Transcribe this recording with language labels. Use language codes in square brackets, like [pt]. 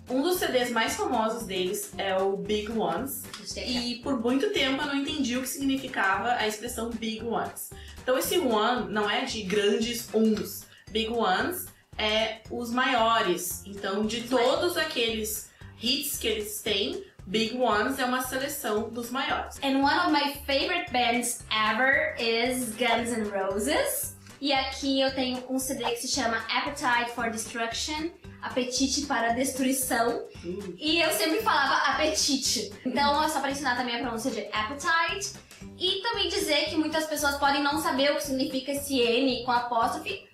[pt] Um dos CDs mais famosos deles é o Big Ones, e por muito tempo eu não entendi o que significava a expressão Big Ones. Então esse one não é de grandes uns, Big Ones é os maiores, então de todos aqueles hits que eles têm, Big Ones é uma seleção dos maiores. [en] And one of my favorite bands ever is Guns N' Roses. [pt] E aqui eu tenho um CD que se chama Appetite for Destruction, Apetite para Destruição. E eu sempre falava apetite. Então é só para ensinar também a pronúncia de appetite. E também dizer que muitas pessoas podem não saber o que significa esse N com apóstrofe.